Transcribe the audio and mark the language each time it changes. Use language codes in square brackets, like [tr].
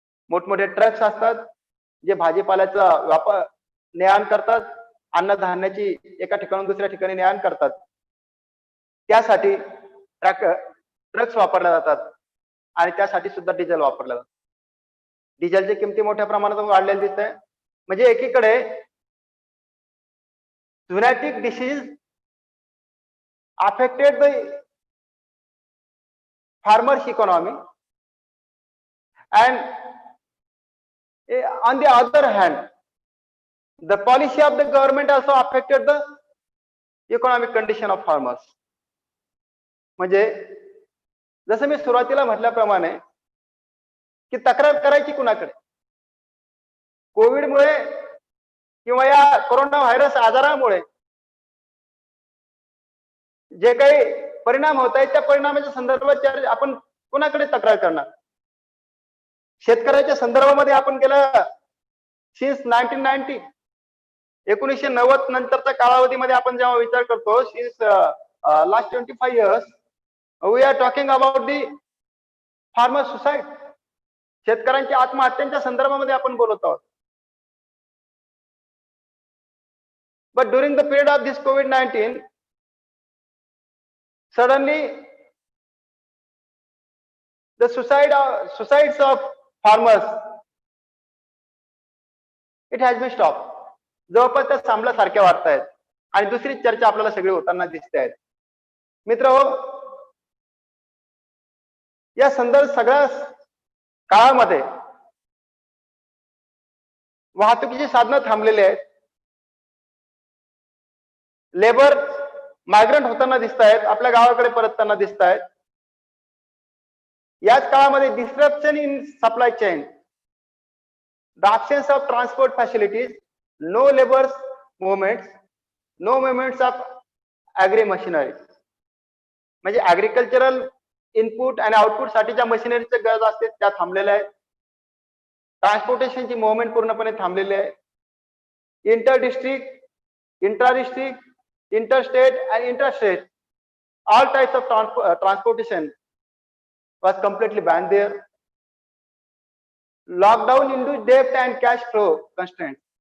[mr] मोठमोठे ट्रक्स असतात जे भाजीपाल्याचा वापर ने-आण करतात, अन्नधान्याची एका ठिकाणून दुसऱ्या ठिकाणी ने-आण करतात. त्यासाठी ट्रक्स वापरल्या जातात आणि त्यासाठी सुद्धा डिझेल वापरलं जातं. डिझेलची किमती मोठ्या प्रमाणात वाढलेली दिसत आहे. म्हणजे एकीकडे [en] zoonotic disease affected the farmers' economy, and on the other hand, the policy of the government also affected the economic condition of farmers. [mr] म्हणजे जसं मी सुरुवातीला म्हटल्याप्रमाणे की तक्रार करायची कुणाकडे. कोविडमुळे किंवा या कोरोना व्हायरस आजारामुळे जे काही परिणाम होत आहेत त्या परिणामाच्या संदर्भात आपण कोणाकडे तक्रार करणार. शेतकऱ्याच्या संदर्भामध्ये आपण गेलं सिन्स 1990 1990 नंतरच्या कालावधीमध्ये आपण जेव्हा विचार करतो [en] Since last 25 years we are talking about the farmer suicide. [mr] शेतकऱ्यांच्या आत्महत्यांच्या संदर्भामध्ये आपण बोलत आहोत. [en] But during the period of this COVID-19, suddenly the suicides of farmers, it has been stopped. [mr] जवळपास त्या थांबल्यासारख्या वाटत आहेत आणि दुसरी चर्चा आपल्याला सगळी होताना दिसते आहेत. मित्र हो या सगळ्या काळामध्ये वाहतुकीची साधनं थांबलेली आहेत. लेबर मायग्रंट होताना दिसत आहेत, आपल्या गावाकडे परतताना दिसत आहेत. याच काळामध्ये [en] Disruption in supply chain, the absence of transportation facilities, no labours movements, no movements of agri machinery. [mr] म्हणजे ऍग्रिकल्चरल इनपुट आणि आउटपुट साठीच्या मशिनरीच्या गरज असते त्या थांबलेल्या आहेत. ट्रान्सपोर्टेशनची मुवमेंट पूर्णपणे थांबलेली आहे. [en] Inter district, intra district, interstate and interstate, all types of transportation was completely banned there. Lockdown into debt and cash flow constraints.